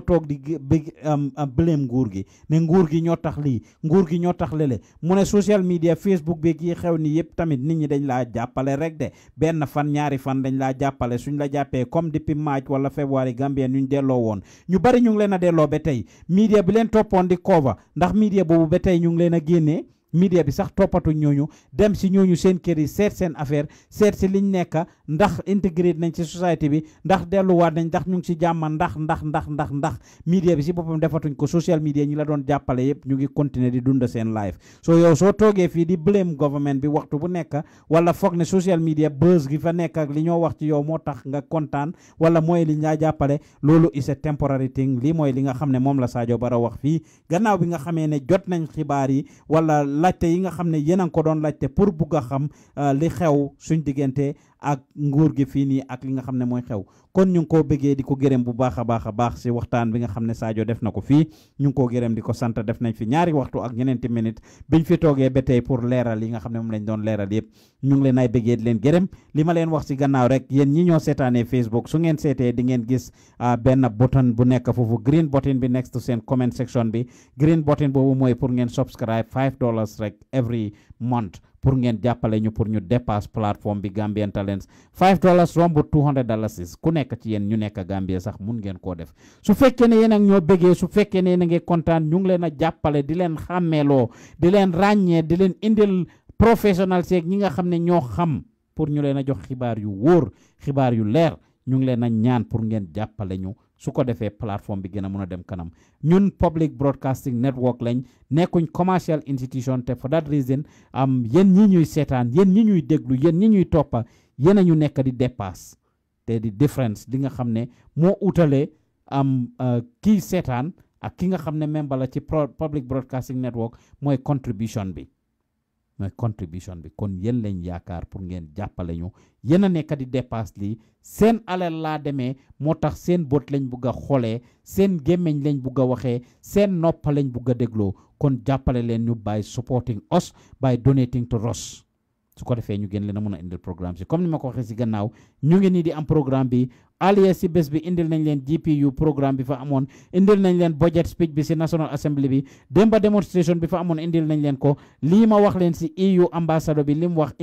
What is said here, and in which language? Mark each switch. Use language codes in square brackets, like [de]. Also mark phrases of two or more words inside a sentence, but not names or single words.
[wo] toog di blame nguur gi ne nguur gi ñoo tax lii nguur gi ñoo tax lele mu ne [en] social media [wo] Facebook bi yi xew ni yëpp tamit nit ñi dañ laa jàppale rek de benn fan ñaari fan dañ laa jàppale suñ la jàppee [fr] comme depuis [wo] March wala février Gambien ñu delloo woon ñu bari ñu ngi leen a delloo ba tey media bi leen toppoon di cover ndax media boobu ba tey ñu ngi leen a génnee media bi sax toppatu ñooñu dem si ñooñu seen kër yi seet seen affaire seet si liñ nekk ndax intégré nañ ci société bi ndax delluwaat nañ ndax ñu ngi si jàmm ndax media bi si boppam defatuñ ko social media ñi la doon jàppale yëpp ñu ngi continuer di dund seen life so yow soo toogee fii di [en] blame government [wo] bi waxtu bu nekk wala foog ne [en] social media buzz [wo] gi fa nekk ak li ñoo wax ci yow moo tax nga kontaan wala mooy li ñaa jàppale loolu [en] is a temporary thing [wo] lii mooy li nga xam ne moom la Sarjo Barrow wax fii gannaaw bi nga xamee ne jot nañ xibaar yi wala laajte yi nga xam ne yéen a ngi ko doon laajte pour bugg a xam li xew suñ diggante ak nguur gi fii nii ak li nga xam ne mooy xew kon ñu ngi koo bëggee di ko gërëm bu baax a baax si waxtaan bi nga xam ne Sarjo def na ko fii ñu ngi koo gërëm di ko sant def nañ fi ñaari waxtu ak ñeneenti minute biñ fi toogee ba tey pour leeral yi nga xam ne moom lañ doon leeral yëpp ñu ngi leen ay bëggee di leen gërëm li ma leen wax si gannaaw rek yéen ñi ñoo seetaanee Facebook su ngeen seetee di ngeen gis benn button bu nekk foofu [en] green button [wo] bi [en] next to [wo] seen [en] comment section [wo] bi [en] green button [wo] boobu mooy pour ngeen subscribe $5 rek [en] every month [wo] pour ngeen jàppale ñu pour ñu dépasse plateforme bi Gambian Talents $5 rombu $200 ku nekk ci yéen ñu nekk Gambia sax mun ngeen koo def su fekkee ne yéen ak ñoo bëggee su fekkee ne yéen a ngi kontaan ñu ngi leen a jàppale di leen xàmmeeloo di leen ràññee di leen indil professionnel seeg ñi nga xam ne ñoo xam pour ñu leen a jox xibaar yu wóor xibaar yu leer ñu ngi leen a ñaan pour ngeen jàppale ñu su ko defee plateforme bi gën a mun a dem kanam ñun [en] public broadcasting network [wo] lañ nekkuñ [en] commercial institution [wo] te [en] for that reason [wo] yéen ñi ñuy seetaan yéen ñi ñuy déglu yéen ñi ñuy toppa yéen a ñu nekk di dépasse te di difference li nga xam ne moo utalee kii seetaan ak ki nga xam ne membre la ci [en] public broadcasting network [wo] mooy contribution bi kon yéen lañ yaakaar pour ngeen jàppale ñu yéen a nekk di dépasse lii seen alal laa demee moo tax seen bët lañ bugg a xoolee seen gémmiñ lañ bugg a waxee seen noppa lañ bugg a dégloo kon jàppale leen ñu [en] by supporting us by donating to us [wo] su ko defee ñu gën leen a mun a indil programme si comme ni ma ko waxee si gannaaw ñu ngi nii di am programme bi alias si bés bi indil nañ leen GPU programme bi fa amoon indil nañ leen [en] budget speech [wo] bi si National Assembly bi démba demonstration bi fa amoon indil nañ leen ko lii ma wax leen si [en] EU ambassador [wo] bi li mu wax